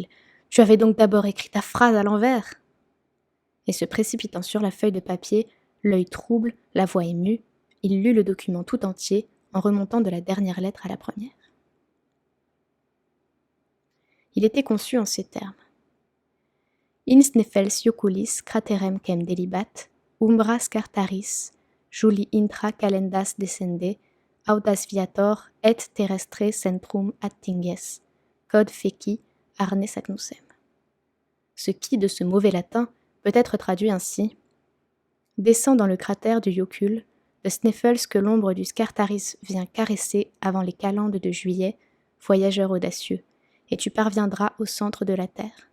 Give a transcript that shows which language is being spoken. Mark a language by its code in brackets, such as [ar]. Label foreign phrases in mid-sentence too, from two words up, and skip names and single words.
[fr] « Tu avais donc d'abord écrit ta phrase à l'envers ?» Et se précipitant sur la feuille de papier, l'œil trouble, la voix émue, il lut le document tout entier en remontant de la dernière lettre à la première. Il était conçu en ces termes. [la] In sneffels ioculis craterem quem delibat, umbra scartaris, juli intra calendas descende, audas viator et terrestre centrum attinges, cod feci arne Saknussemm. [fr] Ce qui, de ce mauvais latin, peut être traduit ainsi. Descends dans le cratère du Jokul, de Sneffels que l'ombre du Scartaris vient caresser avant les calendes de juillet, voyageur audacieux, et tu parviendras au centre de la terre.